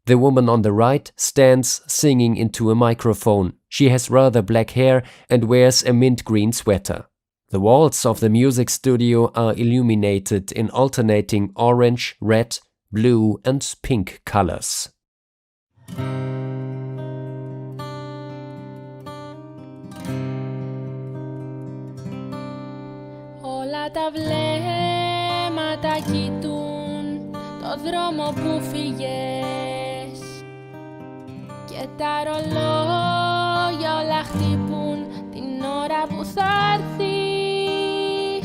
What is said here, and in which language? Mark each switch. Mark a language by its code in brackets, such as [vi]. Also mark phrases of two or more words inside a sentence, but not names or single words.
[en] The woman on the right stands singing into a microphone. She has rather black hair and wears a mint green sweater. The walls of the music studio are illuminated in alternating orange, red, blue and pink colors. [el] Όλα τα βλέμματα κοιτούν το δρόμο που φύγες και τα ρολόγια όλα χτυπούν την ώρα που θα έρθεις.